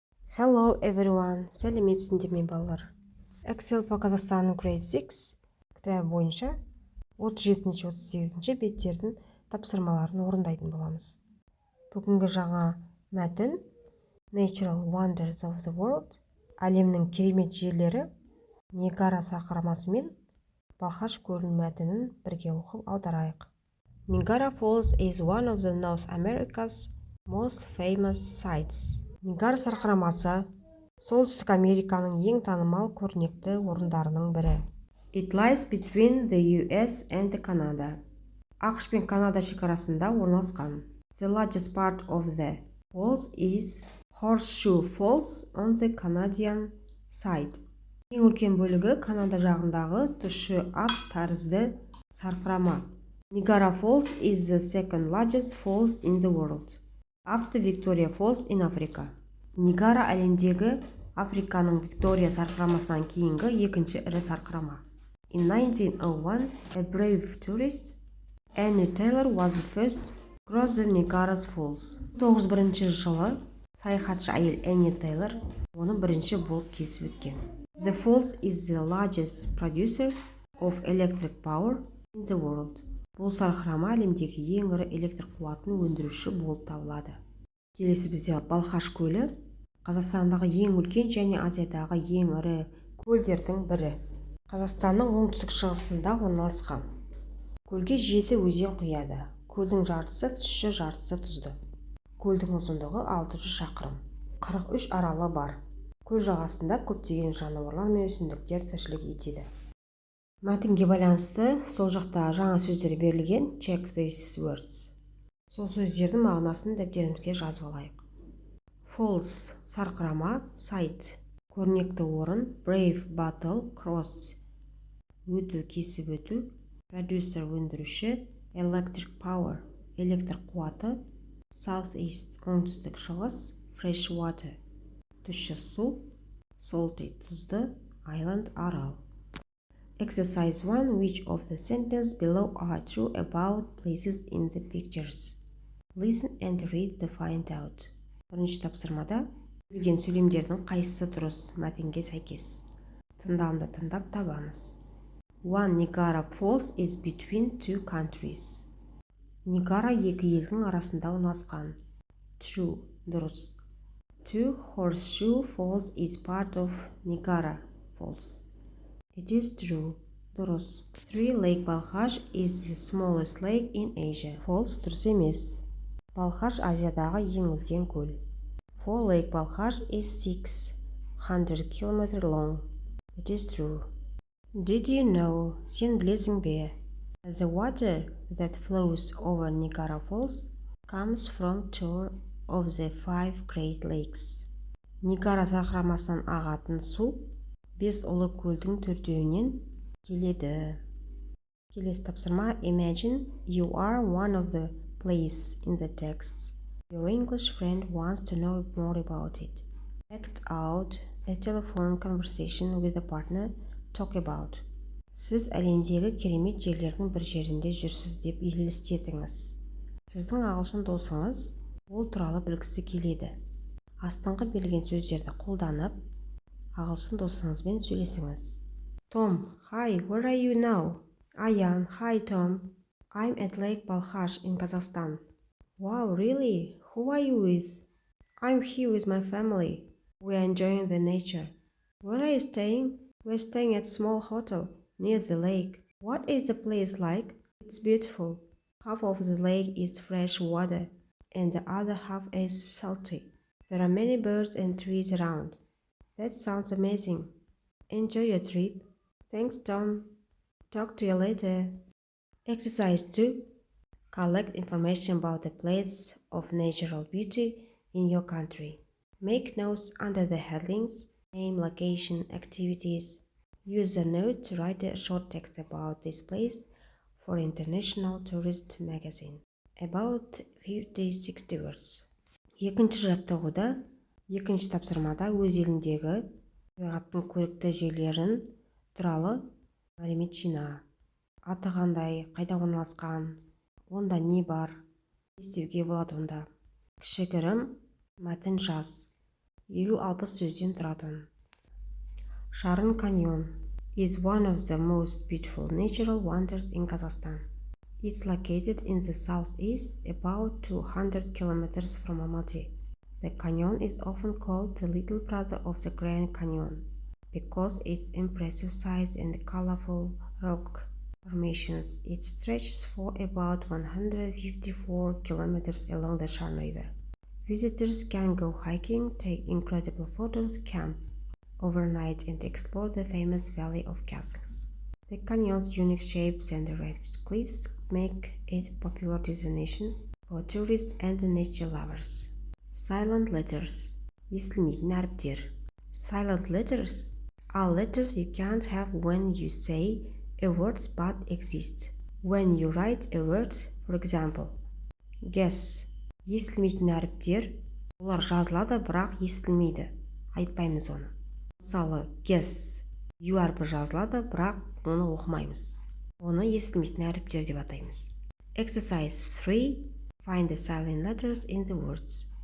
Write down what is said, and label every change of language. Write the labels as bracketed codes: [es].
[en] Hello everyone, [kk] сәлеметсіңдер ме балалар? Excel по Казахстану Grade 6 кітабы бойынша 37-38 беттердің тапсырмаларын орындайтын боламыз. Бүгінгі жаңа мәтін Natural Wonders of the World, әлемнің керемет жерлері, Нигара сарқырамасы мен Балхаш көлінің мәтінін бірге оқып аударайық. [en] Niagara Falls is one of the North America's most famous sites. [kk] Нигара сарқырамасы Солтүстік Американың ең танымал көрнекті орындарының бірі. [en] It lies between the US and Canada. [kk] ақш пен Канада шекарасында орналасқан. [en] The largest part of the falls is Horseshoe Falls on the Canadian side. [kk] Ең үлкен бөлігі Канада жағындағы тұщы ат тәрізді сарқырама. [en] Niagara Falls is the second largest falls in the world, after Victoria Falls in Africa. [kk] Нигара әлемдегі Африканың Виктория сарқырамасынан кейінгі екінші ірі сарқырама. [en] In 1901, a brave tourist, Annie Taylor, was the first cross the Niagara Falls. [kk] 1901 жылы саяхатшы әйел Annie Taylor оны бірінші болып кесіп өткен. [en] The falls is the largest producer of electric power in the world. [kk] Бұл сарқырама әлемдегі ең ірі электр қуатын өндіруші болып табылады. Келесі бізде Балхаш көлі, Қазақстандағы ең үлкен және Азиядағы ең ірі көлдердің бірі. Қазақстанның оңтүстік шығысында орналасқан. Көлге 7 өзен құяды. Көлдің жартысы тұщы, жартысы тұзды. Көлдің ұзындығы 600 шақырым. 43 аралы бар. Көл жағасында көптеген жануарлар мен өсімдіктер тіршілік етеді. Мәтінге байланысты сол жақта жаңа сөздер берілген. [en] Check these words. [kk] Сол сөздердің мағынасын дәптерімізге жазып алайық. Falls сарқырама, site көрнекті орын, brave battle, cross өту, кесіп өту, producer өндіруші, electric power электр қуаты, southeast оңтүстік шығыс, fresh water тұщы су, salty тұзды, island арал. [en] Exercise 1. Which of the sentences below are true about places in the pictures? Listen and read to find out. [kk] Бірінші тапсырмада берілген сөйлемдердің қайсысы дұрыс мәтінге сәйкес. Тыңдалымды тыңдап табамыз. 1. [en] Niagara Falls is between two countries. [kk] Нигара екі елдің арасында орналасқан. [en] True, [kk] дұрыс. 2. [en] Horseshoe Falls is part of Niagara Falls. It is true, [kk] дұрыс. [en] 3. Lake Balkhash is the smallest lake in Asia. False, [kk] дұрыс емес. Балхаш Азиядағы ең үлкен көл. 4. [en] Lake Balkhash is 600 km long. It is true. Did you know, [kk] сен білесің бе, [en] the water that flows over Niagara Falls comes from two of the 5 Great Lakes. [kk] Нигара сарқырамасынан ағатын су 5 ұлы көлдің төртеуінен келеді. Келесі тапсырма. [en] Imagine you are one of the places in the text. Your English friend wants to know more about it. Act out a telephone conversation with a partner. Talk about. [kk] Сіз әлемдегі керемет жерлердің бір жерінде жүрсіз деп елестетіңіз. Сіздің ағылшын досыңыз ол туралы білгісі келеді. Астыңғы берілген сөздерді қолданып, ағылшын досыңызбен сөйлесіңіз. [en] Tom, hi, where are you now? Аян, hi Tom. I'm at Lake Balkhash in Kazakhstan. Wow, really? Who are you with? I'm here with my family. We are enjoying the nature. Where are you staying? We're staying at a small hotel near the lake. What is the place like? It's beautiful. Half of the lake is fresh water and the other half is salty. There are many birds and trees around. That sounds amazing. Enjoy your trip. Thanks, Tom. Talk to you later. Exercise 2. Collect information about the place of natural beauty in your country. Make notes under the headings, name, location, activities. Use a note to write a short text about this place for International Tourist Magazine. About 50-60 words. [kk] Екінші жаттығуда, екінші тапсырмада өз еліндегі табиғаттың көрікті жерлерін туралы мәлімет жина. Аты қандай, қайда орналасқан, онда не бар, не істеуге болады онда. Кішігірім мәтін жаз. 50-60 сөзден тұрады. [en] Шарын каньон is one of the most beautiful natural wonders in Kazakhstan. It's located in the southeast, about 200 kilometers from Almaty. The canyon is often called the little brother of the Grand Canyon because its impressive size and colorful rock formations. It stretches for about 154 kilometers along the Shan River. Visitors can go hiking, take incredible photos, camp overnight, and explore the famous Valley of Castles. The canyon's unique shapes and ragged cliffs make it a popular destination for tourists and nature lovers. Silent letters. [kk] Естілмейтін әріптер. [en] Silent letters are letters you can't have when you say a word but exist. When you write a word, for example, guess. [kk] Естілмейтін әріптер, олар жазылады, бірақ естілмейді. Айтпаймыз оны. Мысалы, guess. U әрпі жазылады, бірақ оны оқымаймыз. Оны естілмейтін әріптер деп атаймыз. [en] Exercise 3. Find the silent letters in the words.